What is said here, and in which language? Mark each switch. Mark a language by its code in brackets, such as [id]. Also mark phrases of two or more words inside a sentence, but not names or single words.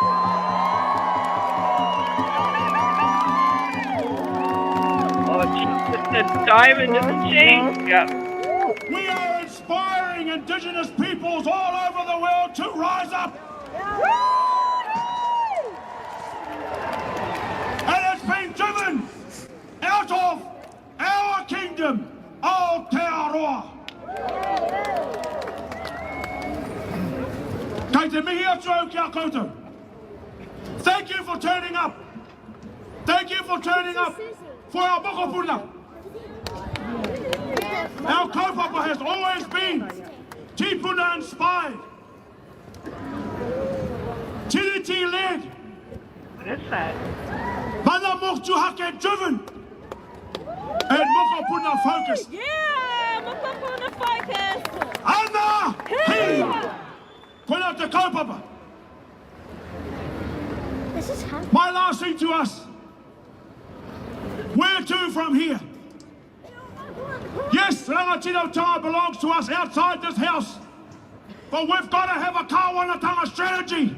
[en] Oh, just a diamond in the cheek. Yep. We are inspiring Indigenous peoples all over the world to rise up. And it's been driven out of our kingdom, Aotearoa. [mi] Kei te mihi atu au kia koutou. [en] Thank you for turning up. Thank you for turning up for our mokopuna. Our kaupapa has always been tipuna inspired. Tiriti led. What is that? [mi] Mana motu hake [en] driven. And mokopuna focused. Yeah! Mokopuna focus! [mi] Ana! Hey! Koina te kaupapa. [en] This is happening. My last thing to us. Where to from here? Yes, Rangatiratanga belongs to us outside this house. But we've got to have a Kāwanatanga strategy.